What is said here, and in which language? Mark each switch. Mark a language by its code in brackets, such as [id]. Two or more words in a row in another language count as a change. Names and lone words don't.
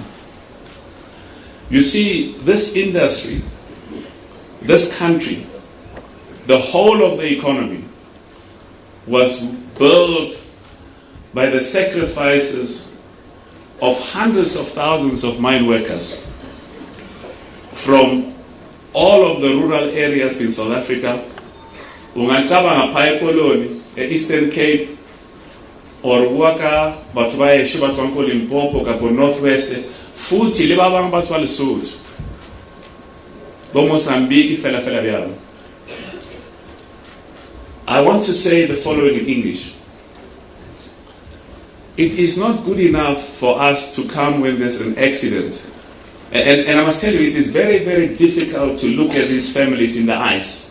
[en] You see, this industry, this country, the whole of the economy was built by the sacrifices of hundreds of thousands of mine workers from all of the rural areas in South Africa. [zu] Ungacabanga phaya ekoloni e-Eastern Cape [st] or waka batho ba esho ba tswang ko Limpopo ka ko Northwest futhi le ba bang ba tswa Lesotho bo Mozambique fela bjalo. [en] I want to say the following in English. It is not good enough for us to come when there's an accident. And I must tell you, it is very, very difficult to look at these families in the eyes.